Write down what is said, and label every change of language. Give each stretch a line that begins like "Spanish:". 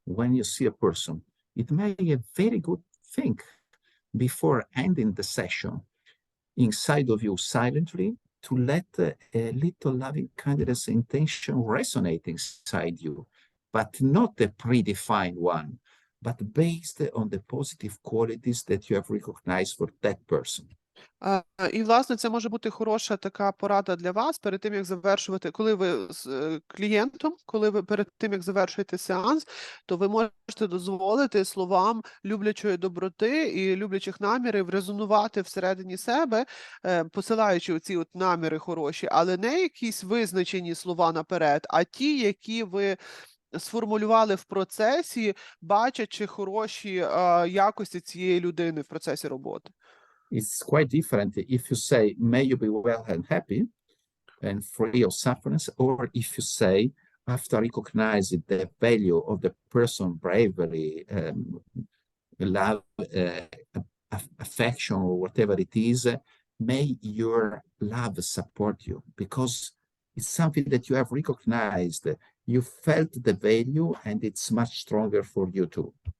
English: When you see a person, it may be a very good thing before ending the session inside of you silently to let a little loving kindness intention resonate inside you, but not a predefined one, but based on the positive qualities that you have recognized for that person.
Ukrainian: І, власне, це може бути хороша така порада для вас перед тим, як завершувати, коли ви з клієнтом, коли ви перед тим, як завершуєте сеанс, то ви можете дозволити словам люблячої доброти і люблячих намірів резонувати всередині себе, посилаючи оці от наміри хороші, але не якісь визначені слова наперед, а ті, які ви сформулювали в процесі, бачачи хороші якості цієї людини в процесі роботи.
English: It's quite different if you say, may you be well and happy and free of sufferings, or if you say, after recognizing the value of the person, bravery, love, affection, or whatever it is, may your love support you, because it's something that you have recognized, you felt the value, and it's much stronger for you too.